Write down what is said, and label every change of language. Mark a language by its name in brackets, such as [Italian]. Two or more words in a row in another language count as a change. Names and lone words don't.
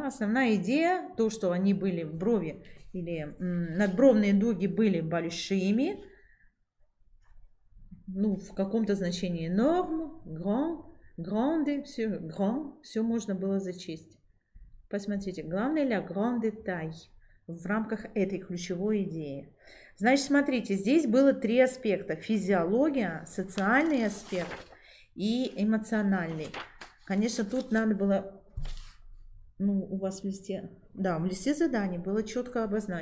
[Russian] Основная идея, то, что они были в брови или надбровные дуги были большими, ну, в каком-то значении норм, grande, все можно было зачесть. Посмотрите, главное [French] la grande taille [Russian] в рамках этой ключевой идеи. Значит, смотрите, здесь было 3 аспекта. Физиология, социальный аспект и эмоциональный. Конечно, тут надо было, у вас в листе, да, в листе заданий было четко обозначено.